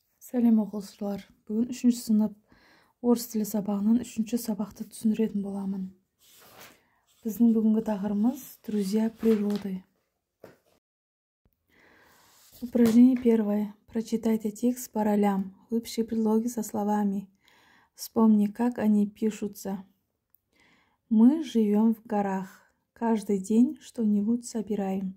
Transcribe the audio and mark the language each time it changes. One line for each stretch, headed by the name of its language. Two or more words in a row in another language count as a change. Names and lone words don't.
Kazakh: Сәлем оқушылар. Бүгін 3-ші сынып орыс тілі сабағынан 3-ші сабақты түсіндіретін боламын. Біздің бүгінгі тақырыбымыз
Russian: «Друзья природы». Упражнение первое. Прочитайте текст по ролям. Выпиши предлоги со словами. Вспомни, как они пишутся. Мы живем в горах. Каждый день что-нибудь собираем.